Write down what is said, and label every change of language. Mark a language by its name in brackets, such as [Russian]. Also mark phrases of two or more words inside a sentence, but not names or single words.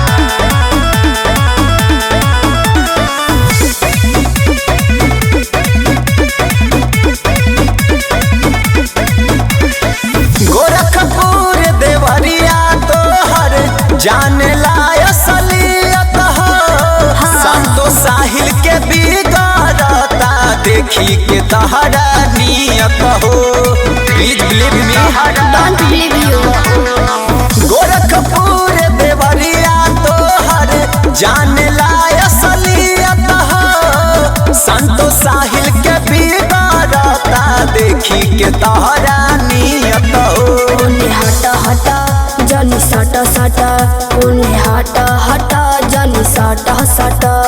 [Bhojpuri] गोरखपुर देवरिया तोहर जाने लाय असलियत हो। संतो साहिल के बिगड़ता, देखी के तहरा नियत हो। [English] Please believe me, Don't believe you. [Bhojpuri] गोरखपुर देवरिया तोहर जाने लाय असलियत हो। संतो साहिल के बिगड़ता, देखी के तहरा नियत हो। ओने हट हट जनी सट सट, ओने हट हट जनी सट सट।